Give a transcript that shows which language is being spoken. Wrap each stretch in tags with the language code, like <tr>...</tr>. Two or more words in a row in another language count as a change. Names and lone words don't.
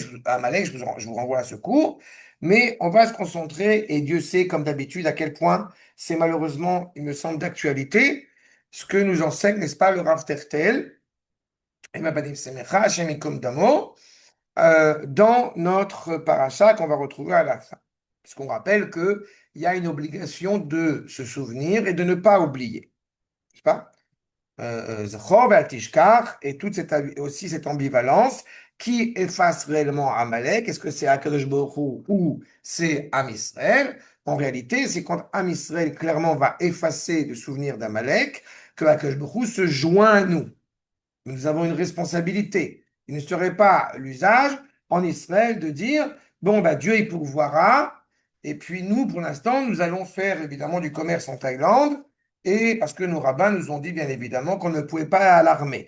<fr>Je vous renvoie à ce cours. Mais on va se concentrer, et Dieu sait, comme d'habitude, à quel point c'est malheureusement, il me semble, d'actualité, ce que nous enseigne, n'est-ce pas, le Rav Tertel, et Mabadim Semecha,</fr> <he>השם יקום דמו,</he> <fr>dans notre paracha qu'on va retrouver à la fin. Parce qu'on rappelle qu'il y a une obligation de se souvenir et de ne pas oublier. N'est-ce pas?</fr> <he>זכור ואל תשכח,</he> <fr>et aussi cette ambivalence qui efface réellement Amalek. Est-ce que c'est Akadosh Baruch Hu ou c'est Am Israël? En réalité, c'est quand Am Israël clairement va effacer le souvenir d'Amalek que Akadosh Baruch Hu se joint à nous. Nous avons une responsabilité. Il ne serait pas l'usage en Israël de dire, bon, bah, Dieu il pourvoira, et puis nous, pour l'instant, nous allons faire évidemment du commerce en Thaïlande, et parce que nos rabbins nous ont dit bien évidemment qu'on ne pouvait pas alarmer.</fr>